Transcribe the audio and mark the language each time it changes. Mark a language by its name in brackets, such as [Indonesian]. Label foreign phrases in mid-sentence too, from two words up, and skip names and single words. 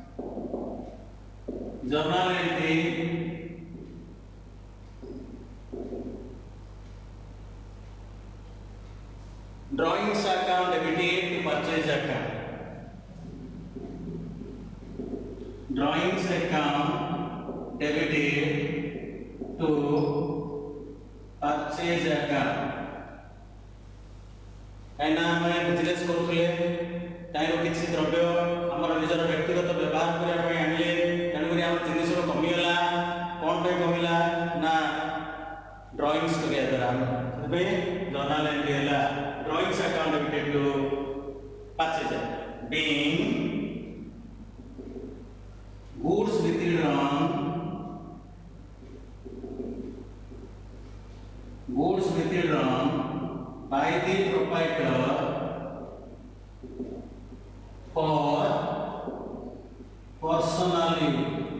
[English] Journal entry drawings account debited to purchase account. Drawings account debited to purchase account. [Odia] କାହିଁକିନା ଆମେ ବିଜନେସ୍ କରୁଥିଲେ ତାହିଁରୁ କିଛି ଦ୍ରବ୍ୟ ଆମର ନିଜର ବ୍ୟକ୍ତିଗତ ବ୍ୟବହାର କରିବା ପାଇଁ ଆଣିଲେ, ତେଣୁକରି ଆମର ଜିନିଷର କମିଗଲା। କ'ଣ ପାଇଁ କମିଲା ନା ଡ୍ରଇଂସ୍ କରିବା ଦ୍ୱାରା। [English] ସେଥିପାଇଁ journal entry ହେଲା drawings account debited to purchase account. Being goods withdrawn by the proprietor for personal use.